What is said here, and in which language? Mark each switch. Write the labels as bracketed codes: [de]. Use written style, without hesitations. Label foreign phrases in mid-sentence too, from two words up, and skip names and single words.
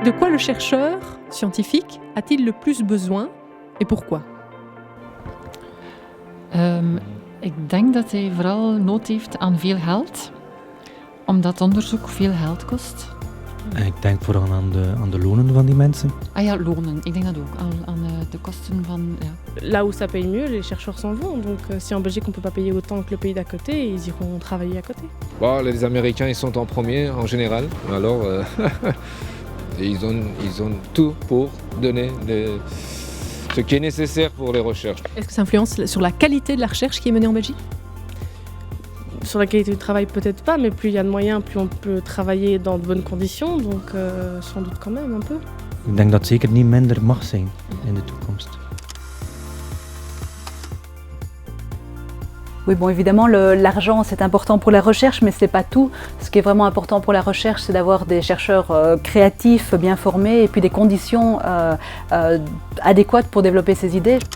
[fr] le chercheur scientifique a-t-il le plus besoin et pourquoi? [nl] Ik denk dat hij vooral nood heeft aan veel geld, omdat onderzoek veel geld kost. Ik denk vooral aan de lonen van die mensen. Ah ja, lonen. Ik denk dat ook. Aan de kosten van... Ja. [fr] Là où ça paye mieux, les chercheurs s'en vont. Donc si en Belgique on peut pas payer autant que le pays d'à côté, ils iront travailler à côté. Bon, les Américains ils sont en premier en général. Alors ils ont tout pour donner ce qui est nécessaire pour les recherches. Est-ce que ça influence sur la qualité de la recherche qui est menée en Belgique? Sur la qualité du travail peut-être pas, mais plus il y a de moyens, plus on peut travailler dans de bonnes conditions. Donc sans doute quand même un peu. [nl] Ik denk dat zeker niet minder mag zijn in de toekomst. [fr] Oui, bon, évidemment, l'argent, c'est important pour la recherche, mais ce n'est pas tout. Ce qui est vraiment important pour la recherche, c'est d'avoir des chercheurs créatifs, bien formés, et puis des conditions adéquates pour développer ces idées.